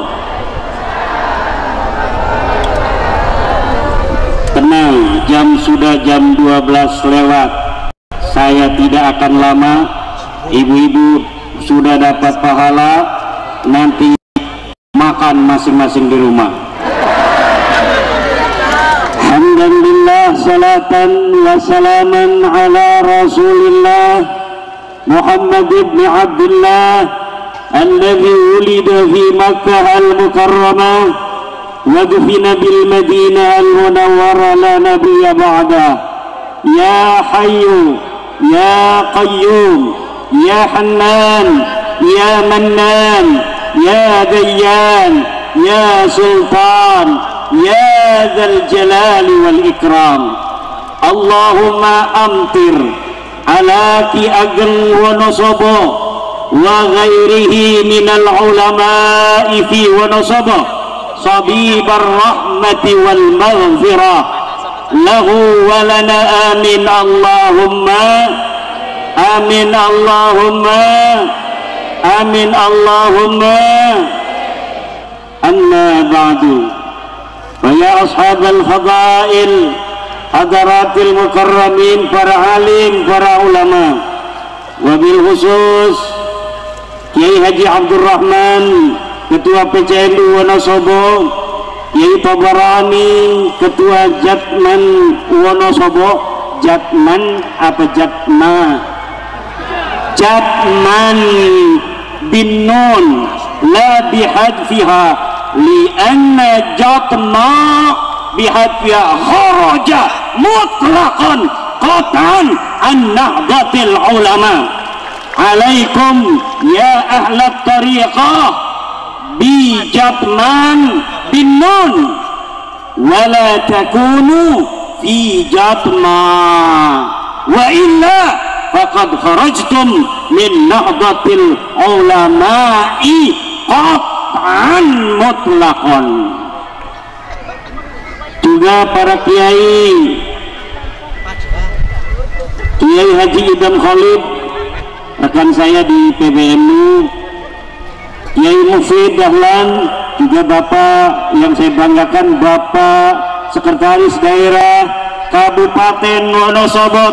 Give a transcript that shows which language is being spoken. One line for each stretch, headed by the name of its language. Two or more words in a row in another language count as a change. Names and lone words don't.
Indonesian: Tenang, sudah jam 12 lewat. Saya tidak akan lama. Ibu-ibu sudah dapat pahala, nanti makan masing-masing di rumah.
Arabic: الحمد لله، صلاة وسلاما على رسول الله محمد بن عبد الله الذي ولد في مكة المكرمة ودفن بالمدينة المنورة لا نبي بعد. يا حي يا قيوم يا حنان يا منان يا ديان يا سلطان يا ذا الجلال والإكرام. اللهم أمطر على Ki Ageng Wonosobo وغيره من العلماء في Wonosobo صبيب الرحمة والمغفرة له ولنا آمين اللهم آمين اللهم آمين اللهم. أما بعد، يا أصحاب الفضائل, حضرات المكرمين,
Indonesian: para alim, para ulama,
Arabic: وبالخصوص
Indonesian: Kiai Haji Abdurrahman, Ketua PCNU Wonosobo, Kiai Tabarani, Ketua Jatman Wonosobo.
Arabic: Jatman apa Jatma? Jatman بالنون لا بحذفها لأن Jatma بحذفها خرج مطلقا قطعا عن نهضة العلماء. عليكم يا أهل الطريقة ب Jatman بالنون ولا تكونوا في Jatma وإلا فقد خرجتم من نهضة العلماء قطعا مطلقا.
Indonesian: Juga para kiai, Kiai Haji Idam Khalid, rekan saya di PBNU, Kiai Mufid Dahlan, juga Bapak yang saya banggakan, Bapak Sekretaris Daerah Kabupaten Wonosobo.